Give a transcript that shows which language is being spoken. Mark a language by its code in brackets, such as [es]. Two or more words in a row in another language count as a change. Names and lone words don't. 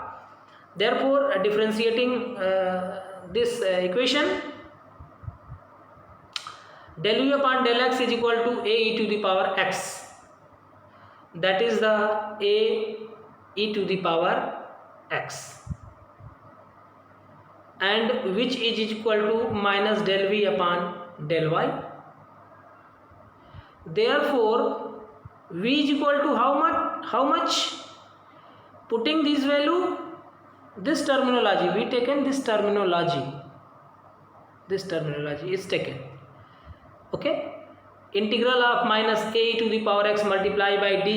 [en] Therefore differentiating this equation, del u upon del x is equal to a e to the power x, that is the a e to the power x, and which is equal to minus del v upon del y. Therefore v is equal to how much? Putting this value, this terminology we taken, this terminology is taken. Okay, integral of minus a to the power x multiplied by dy.